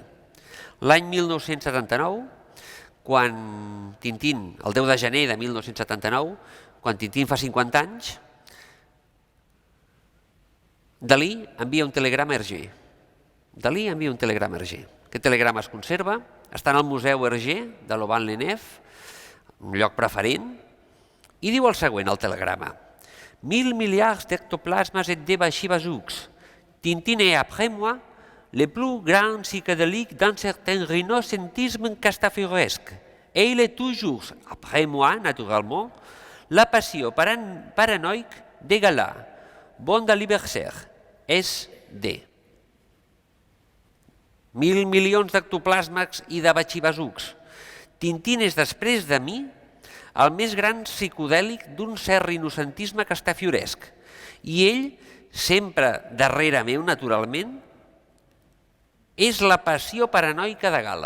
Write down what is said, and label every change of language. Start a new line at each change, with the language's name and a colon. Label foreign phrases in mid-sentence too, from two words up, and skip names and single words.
Catalan: L'any 1979, quan Tintín, el 10 de gener de 1979, quan Tintín fa 50 anys, Dalí envia un telegrama a Hergé. Aquest telegrama es conserva, està en el Museu Hergé de Louvain-la-Neuve, un lloc preferent, i diu el següent, el telegrama.
French: 1000 milliards d'ectoplasmes et de bachibazouks. Tintín est après moi le plus grand psychédélique d'un certain rhinocentrisme castafiresque. Et il est toujours, après moi, naturellement, la passion paranoïque des galas. Bon d'anniversaire. S.D.
Catalan: 1000 milions d'ectoplasmes i de bachibazouks. Tintín és després de mi el més gran psicodèlic d'un cert rinocentisme castafioresc. I ell, sempre darrere meu, naturalment, és la passió paranoica de Gala.